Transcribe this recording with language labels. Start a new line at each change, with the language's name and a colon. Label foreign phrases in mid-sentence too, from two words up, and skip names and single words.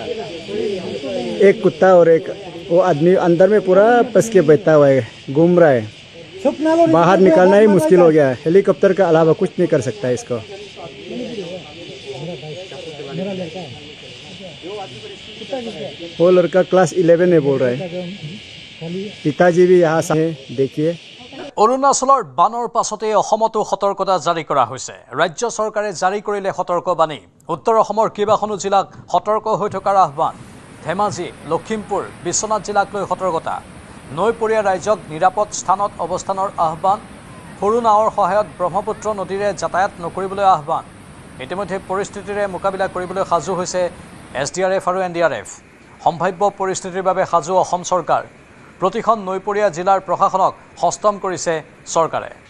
Hindi: एक कुत्ता और एक वो आदमी अंदर में पूरा फंस के बैठा हुआ है घूम रहा है बाहर निकलना ही मुश्किल हो गया है हेलीकॉप्टर के अलावा कुछ नहीं कर सकता है इसको वो लड़का क्लास 11 में बोल रहा है पिताजी भी यहाँ से देखिए
Assamese: অৰুণাচলৰ বানৰ পাছতে অসমতো সতৰ্কতা জাৰি কৰা হৈছে ৰাজ্য চৰকাৰে জাৰি কৰিলে সতৰ্কবাণী উত্তৰ অসমৰ কেইবাখনো জিলাক সতৰ্ক হৈ থকাৰ আহ্বান ধেমাজি লখিমপুৰ বিশ্বনাথ জিলাক লৈ সতৰ্কতা নৈপৰীয়া ৰাজ্যক নিৰাপদ স্থানত অৱস্থানৰ আহ্বান সৰু নাৱৰ সহায়ত ব্ৰহ্মপুত্ৰ নদীৰে যাতায়াত নকৰিবলৈ আহ্বান ইতিমধ্যে পৰিস্থিতিৰে মোকাবিলা কৰিবলৈ সাজু হৈছে SDRF আৰু NDRF সম্ভাৱ্য পৰিস্থিতিৰ বাবে সাজু অসম চৰকাৰ প্ৰতিখন নৈপৰীয়া জিলাৰ প্ৰশাসনক হস্তম কৰিছে চৰকাৰে